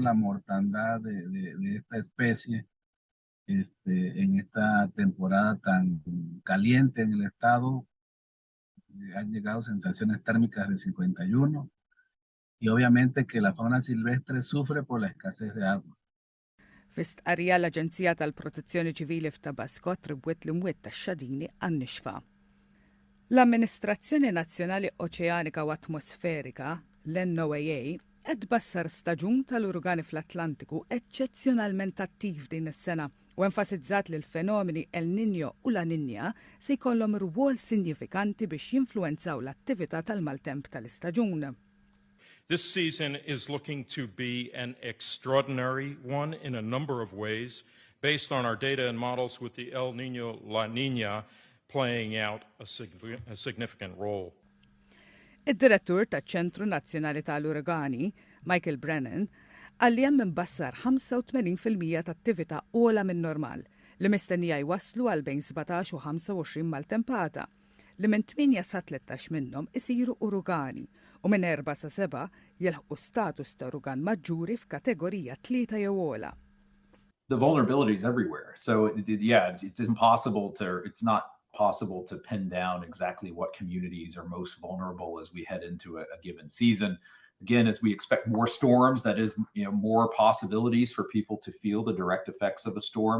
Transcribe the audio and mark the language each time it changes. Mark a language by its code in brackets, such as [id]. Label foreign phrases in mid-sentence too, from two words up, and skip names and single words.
[es] La mortandad de esta especie en esta temporada tan caliente en el estado. Han llegado sensaciones térmicas de 51. Y obviamente que la fauna silvestre sufre por la escasez de agua. [mt] F'istqarrija l-Aġenzija tal-Protezzjoni Ċivili f'Tabasco attribwet l-imwiet tax-xadini għan-nixfa. L-Amministrazzjoni Nazzjonali Oċeanika u Atmosferika, l-NOAA, qed tbassar staġun tal-uragani fl-Atlantiku eċċezzjonalment attiv din is-sena u enfasizzat li l-fenomeni El Niño u La Niña se jkollhom rwol sinifikanti biex jinfluwenzaw l-attività tal-maltemp tal-istaġun. [en] This season is looking to be an extraordinary one in a number of ways, based on our data and models with the El Niño, La Niña playing out a significant role. [mt] Id-direttur taċ-Ċentru Nazzjonali tal-Uragani, Michael Brennan, għalli hemm imbassar 85% ta' attività ogħla minn normal li mistennija jwasslu għal bejn 17 u 25 mal-tempata li minn 8 sa 13 minnhom isiru uragani u minn 4 sa 7 jilħqu status ta' urugan maġġuri f'kategorija 3 jew ogħla. [en] The vulnerability is everywhere. So it's not possible to pin down exactly what communities are most vulnerable as we head into a given season. Again, as we expect more storms, that is, more possibilities for people to feel the direct effects of a storm.